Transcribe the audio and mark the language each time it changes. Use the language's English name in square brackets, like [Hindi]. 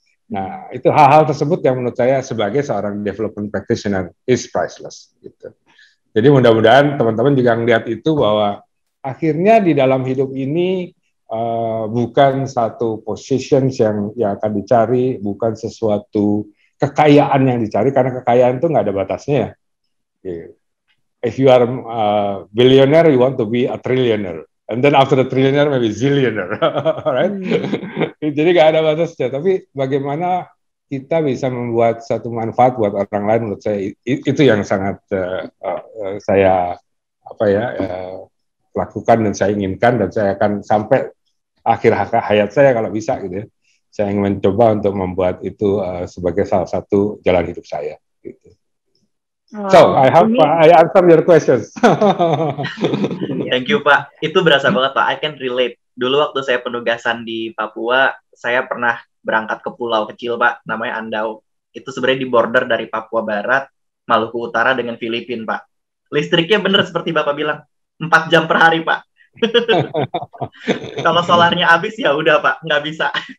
[Indonesian] Nah, itu hal-hal tersebut yang menurut saya sebagai seorang development practitioner [English] is priceless [Indonesian] gitu. Jadi mudah-mudahan teman-teman juga melihat itu bahwa akhirnya di dalam hidup ini bukan satu position yang akan dicari, bukan sesuatu kekayaan yang dicari, karena kekayaan itu nggak ada batasnya. [English] If you are billionaire, you want to be a trillionaire, and then after the trillionaire maybe zillionaire, right? [Indonesian] Jadi nggak ada batasnya. Tapi bagaimana kita bisa membuat satu manfaat buat orang lain, menurut saya itu yang sangat saya lakukan dan saya inginkan, dan saya akan sampai akhir hayat saya kalau bisa gitu ya. Saya ingin mencoba untuk membuat itu sebagai salah satu jalan hidup saya gitu. [English] So, I answer your questions. Thank you, Pak. [Indonesian] Itu berasa banget, Pak. [English] I can relate. [Indonesian] Dulu waktu saya penugasan di Papua, saya pernah berangkat ke pulau kecil, Pak, namanya Andau. Itu sebenarnya di border dari Papua Barat, Maluku Utara dengan Filipina, Pak. Listriknya bener seperti Bapak bilang, 4 jam per hari, Pak. Kalau solarnya habis ya udah, Pak, nggak bisa.